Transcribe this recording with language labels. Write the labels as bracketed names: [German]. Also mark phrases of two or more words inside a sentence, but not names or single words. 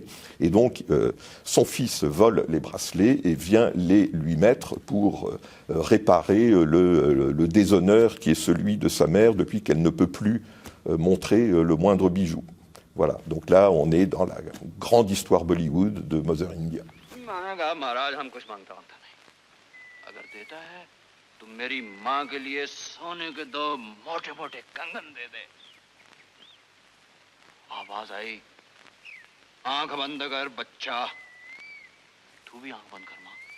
[French] Et donc, son fils vole les bracelets et vient les lui mettre pour réparer le déshonneur qui est celui de sa mère depuis qu'elle ne peut plus montrer le moindre bijou. Voilà, donc là, on est dans la grande histoire Bollywood de Mother India. [Hindi] तो मेरी माँ के लिए सोने के 2 मोटे-मोटे कंगन दे दे। आवाज आई, आंख बंद कर बच्चा। तू भी आंख बंद कर माँ।